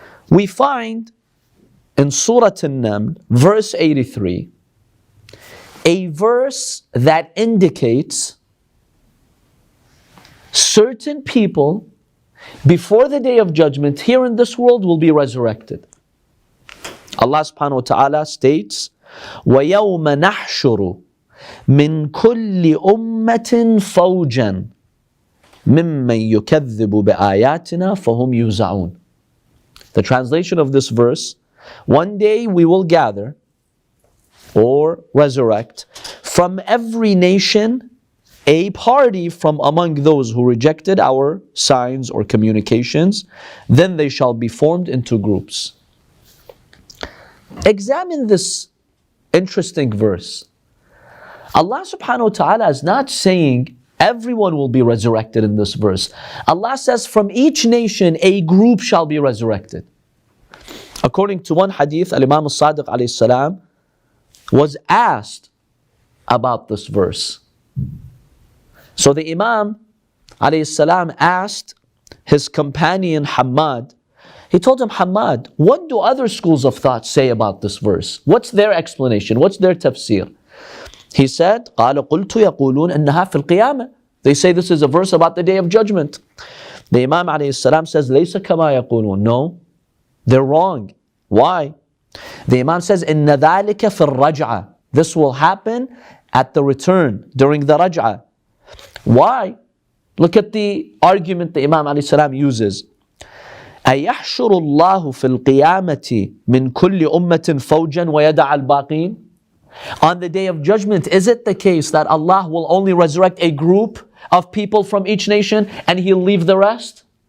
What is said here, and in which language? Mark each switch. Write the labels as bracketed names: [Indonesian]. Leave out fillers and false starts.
[English] We find in Surah An-Naml, verse 83, a verse that indicates certain people before the day of judgment here in this world will be resurrected. Allah subhanahu wa ta'ala states, [Arabic] وَيَوْمَ نَحْشُرُ مِنْ كُلِّ أُمَّةٍ فَوْجًا مِمَّنْ يُكَذِّبُ بِآيَاتِنَا فَهُمْ يُوزَعُونَ. [English] The translation of this verse: one day we will gather or resurrect from every nation a party from among those who rejected our signs or communications, then they shall be formed into groups. Examine this interesting verse. Allah subhanahu wa ta'ala is not saying everyone will be resurrected in this verse. Allah says from each nation a group shall be resurrected. According to one hadith, Al-Imam Al-Sadiq alayhi salam was asked about this verse. So the Imam alayhi salam asked his companion Hammad, he told him, Hammad, what do other schools of thought say about this verse? What's their explanation? What's their tafsir? He said, [Arabic] قَالَ قُلْتُ يَقُولُونَ أَنَّهَا فِي الْقِيَامَةِ. [English] They say this is a verse about the day of judgment. The Imam alayhi salam says, [Arabic] لَيْسَ كَمَا يَقُولُونَ. [English] No, they're wrong. Why? The Imam says, [Arabic] إِنَّ ذَلِكَ فِي الرَّجْعَةِ. [English] This will happen at the return, during the Raj'a. Why? Look at the argument the Imam alayhi salam uses. [Arabic] أَيَحْشُرُ اللَّهُ فِي الْقِيَامَةِ مِنْ كُلِّ أُمَّةٍ فَوْجًا وَيَدَعَ الْبَاقِينَ. [English] On the day of judgment, is it the case that Allah will only resurrect a group of people from each nation and He'll leave the rest?